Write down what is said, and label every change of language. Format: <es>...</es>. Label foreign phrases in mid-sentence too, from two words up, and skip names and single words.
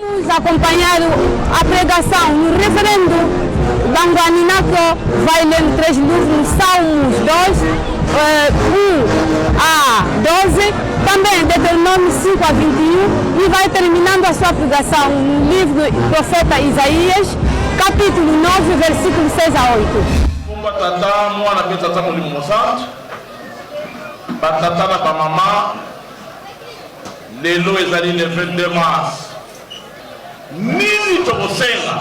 <pt>acompanhar a pregação no referendo Banguaninako vai ler 3 livros, Salmos 2, 1 a 12, também Deuteronômio 5 a 21 e vai terminando a sua pregação no livro do profeta Isaías, capítulo 9, versículo 6 a 8.</pt> <ln>Tata mwana pe tata molimo mosantu batata na bamama lelo ezali</ln> <fr>le 22 mars</fr> <ln>nini tokosenga</ln>